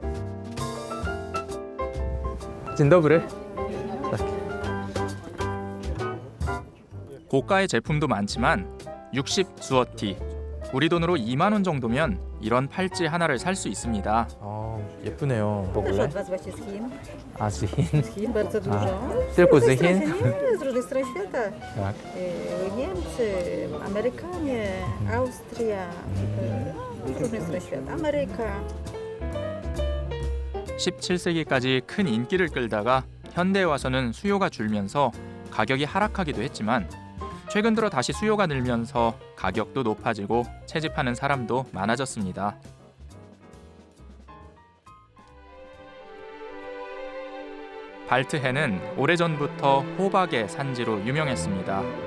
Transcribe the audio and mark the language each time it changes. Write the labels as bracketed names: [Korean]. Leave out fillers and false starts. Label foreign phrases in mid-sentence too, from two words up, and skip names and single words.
[Polish] Dzień dobry. [Korean] 고가의 제품도 많지만 60 수어티, 우리 돈으로 2만 원 정도면 이런 팔찌 하나를 살 수 있습니다. 예쁘네요. 먹을래? 아, [Polish] z Chin. Z Chin bardzo dużo. Tylko z Chin? Nie, z różnych stron świata. Tak. Niemcy, Amerykanie, Austria, z różnych stron świata. Ameryka. [Korean] 17세기까지 큰 인기를 끌다가 현대에 와서는 수요가 줄면서 가격이 하락하기도 했지만 최근 들어 다시 수요가 늘면서 가격도 높아지고 채집하는 사람도 많아졌습니다. 발트해는 오래전부터 호박의 산지로 유명했습니다.